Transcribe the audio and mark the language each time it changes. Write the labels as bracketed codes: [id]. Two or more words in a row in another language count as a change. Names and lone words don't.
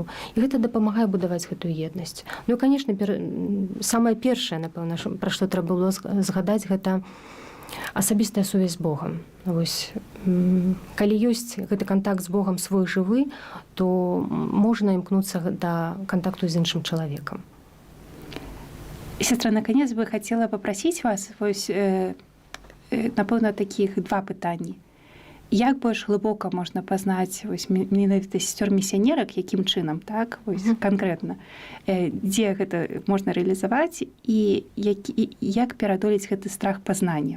[be] І гэта дапамагае будаваць гэтую еднасць. Ну і, канешне, самае першае, напэўна, пра што трэба было згадаць, гэта асабістая сувязь з Богам. Вось, калі ёсць гэты кантакт з Богам свой жывы, то можна імкнуцца да кантакту з іншым чалавекам. [ru] Сестра, наконец бы хотела попросить вас, [be] вось, напэўна, такіх два пытанні. Як больш глыбока можна пазнаць менавіта сясцёр-місіянерак, якім чынам, так, вось, канкрэтна, дзе гэта можна рэалізаваць і як пераадолець гэты страх пазнання?